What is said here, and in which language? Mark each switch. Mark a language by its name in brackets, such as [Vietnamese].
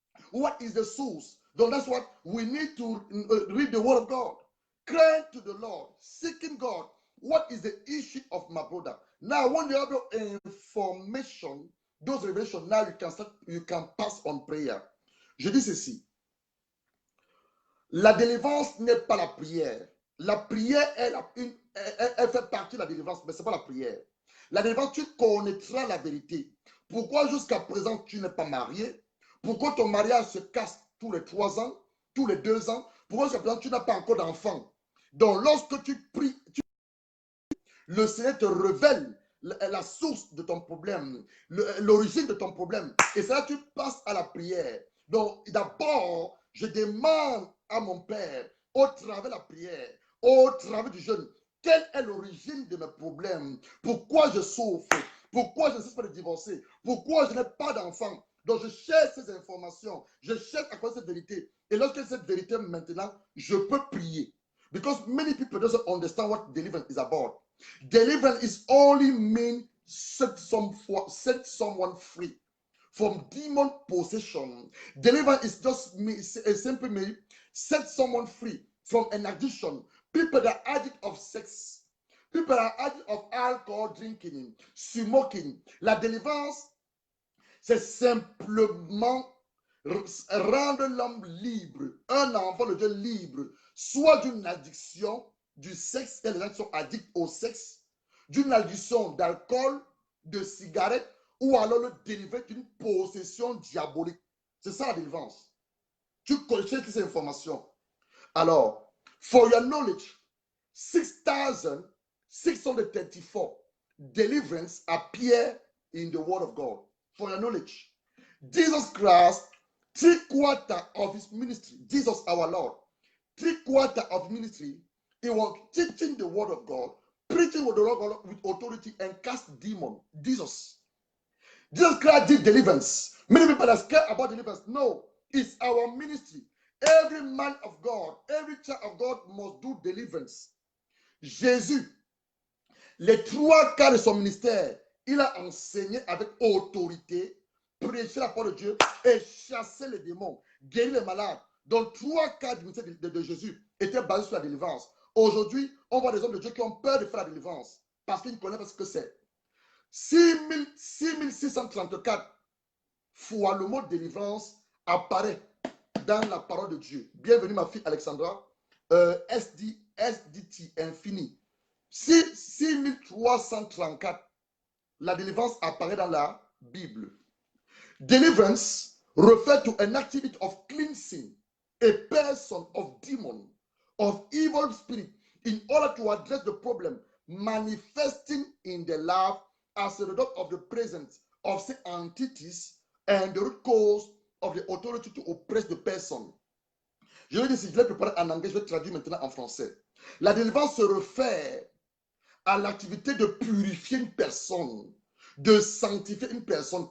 [English] What is the source? So that's what we need to read the word of God. Crying to the Lord, seeking God. What is the issue of my brother? Now, when you have your information, those revelations, now you can pass on prayer. [French] Je dis ceci. La délivrance n'est pas la prière. La prière, elle fait partie de la délivrance, mais ce n'est pas la prière. La délivrance, tu connaîtras la vérité. Pourquoi jusqu'à présent tu n'es pas marié? Pourquoi ton mariage se casse tous les 3 ans, tous les 2 ans? Pourquoi jusqu'à présent tu n'as pas encore d'enfant? Donc lorsque tu pries, le Seigneur te révèle la source de ton problème, l'origine de ton problème. Et c'est là que tu passes à la prière. Donc d'abord, je demande à mon Père, au travers de la prière, au travers du jeûne, quelle est l'origine de mes problèmes? Pourquoi je souffre? Pourquoi je ne cesse pas de divorcer? Pourquoi je n'ai pas d'enfant? Donc je cherche ces informations, je cherche à quoi cette vérité. Et lorsque cette vérité maintenant, je peux prier. [English] Because many people don't understand what deliverance is about. Deliverance is only mean set someone free from demon possession. Deliverance is just simply mean set someone free from an addiction. People that are addict of sex, people that are addict of alcohol drinking, smoking. [French] La délivrance, c'est simplement rendre l'homme libre, un enfant de Dieu libre, soit d'une addiction du sexe, et les gens qui sont addicts au sexe, d'une addiction d'alcool, de cigarettes, ou alors le délivrer d'une possession diabolique. C'est ça la délivrance. Tu connais toutes ces informations. Alors, [English] for your knowledge, 6,634 deliverance appear in the word of God. For your knowledge, Jesus Christ, 3/4 of his ministry, Jesus our Lord, 3/4 of ministry, he was teaching the word of God, preaching with the word of God with authority and cast demon. Jesus Christ did deliverance. Many people are scared about deliverance. No, it's our ministry. Every man of God, every child of God must do deliverance. [French] Jésus, les 3/4 de son ministère, il a enseigné avec autorité, prêché la parole de Dieu et chassé les démons, guéri les malades. Donc 3/4 du ministère de Jésus était basé sur la délivrance. Aujourd'hui, on voit des hommes de Dieu qui ont peur de faire la délivrance parce qu'ils ne connaissent pas ce que c'est. 6,634 fois le mot délivrance apparaît dans la parole de Dieu. Bienvenue ma fille Alexandra. SDT infini. 6,334. La délivrance apparaît dans la Bible. [English] Deliverance refers to an activity of cleansing a person of demon, of evil spirit, in order to address the problem manifesting in the life as a result of the presence of the entities and the root cause of the authority to oppress the person. [French] Je vais dire, si je l'ai préparé en anglais, je vais traduire maintenant en français. La délivrance se réfère à l'activité de purifier une personne, de sanctifier une personne.